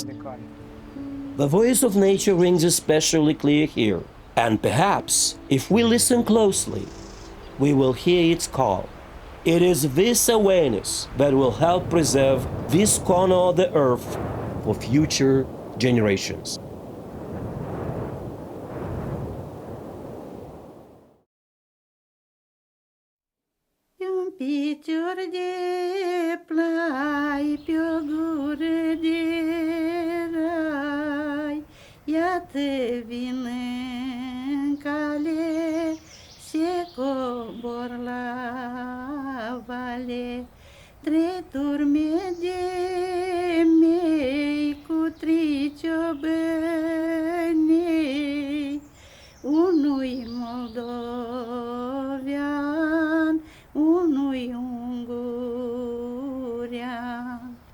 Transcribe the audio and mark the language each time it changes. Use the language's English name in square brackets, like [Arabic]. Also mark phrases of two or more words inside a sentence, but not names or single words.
[English] The voice of nature rings especially clear here, And perhaps, if we listen closely, we will hear its call. It is this awareness that will help preserve this corner of the earth for future generations. [Romanian] Un picior de plai pe o gură de rai, iată vin în cale, se cobor la vale, trei turme de mei cu triciobănei, unui moldovean, unui ungurean.